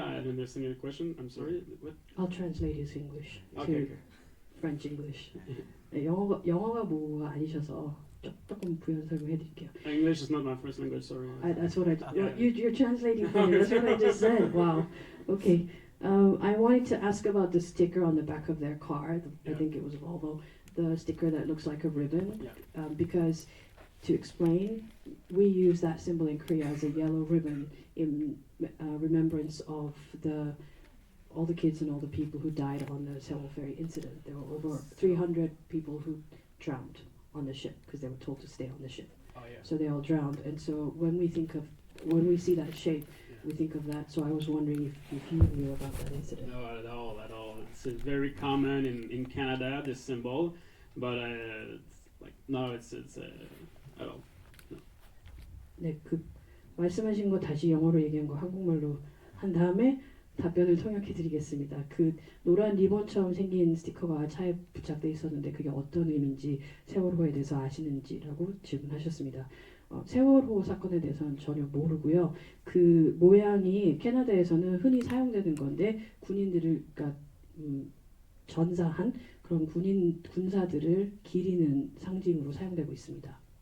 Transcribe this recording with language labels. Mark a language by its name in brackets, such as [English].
[English] I didn't understand your question. I'm sorry. What? I'll translate his English to Okay. French English. [Korean] 네, 영어가 뭐가 아니셔서 조금 부연 설명해드릴게요. [English] English is not my first language. Sorry. That's what I. Yeah. You're translating for me. That's what I just said. Wow. Okay. I wanted to ask about the sticker on the back of their car. I Yeah. think it was Volvo. The sticker that looks like a ribbon. Yeah. Because to explain, we use that symbol in Korea as a yellow ribbon in remembrance of all the kids and all the people who died on the Seoul Ferry incident. There were over 300 people who drowned on the ship because they were told to stay on the ship. Oh yeah. So they all drowned. And so when we see that shape, we think of that. So I was wondering if you knew about that incident. No, at all. It's very common in Canada, this symbol, but it's like no, it's at all. [Korean] 네, 그 말씀하신 거 다시 영어로 얘기한 거 한국말로 한 다음에 답변을 통역해드리겠습니다. 그 노란 리본처럼 생긴 스티커가 차에 부착돼 있었는데 그게 어떤 의미인지 세월호에 대해서 아시는지라고 질문하셨습니다. 세월호 사건에 대해서는 전혀 모르고요. 그 모양이 캐나다에서는 흔히 사용되는 건데 군인들을 그러니까 전사한 그런 군사들을 기리는 상징으로 사용되고 있습니다.